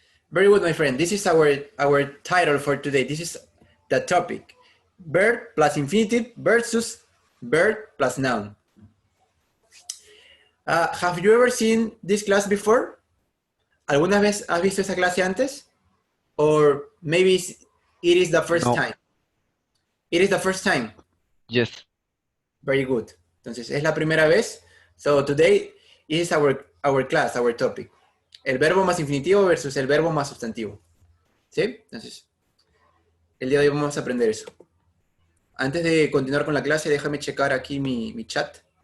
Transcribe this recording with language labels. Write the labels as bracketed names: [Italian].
[English] Very good, my friend. This is our title for today. This is the topic. Verb plus infinitive versus verb plus noun. Have you ever seen this class before? [Spanish] ¿Alguna vez has visto esa clase antes? [English] Or maybe it is the first time? It is the first time? Yes. Very good. [Spanish] Entonces, es la primera vez. [English] So today is our class, our topic. [Spanish] El verbo más infinitivo versus el verbo más sustantivo. ¿Sí? Entonces, el día de hoy vamos a aprender eso. Antes de continuar con la clase, déjame checar aquí mi chat.